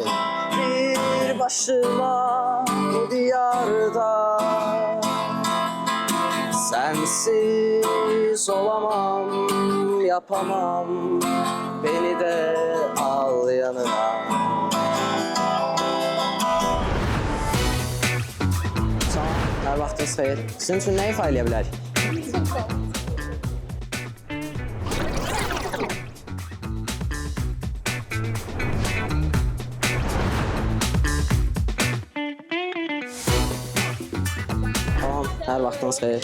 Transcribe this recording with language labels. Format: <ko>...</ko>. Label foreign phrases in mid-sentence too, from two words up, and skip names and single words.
<tr>Bir başıma bu diyarda sensiz olamam, yapamam. Beni de al yanına.</tr> <az>Tamam, hər vaxtınız xeyir. Sizin üçün nə ifa eləyə bilərik? Tamam, hər vaxtınız xeyir.</az>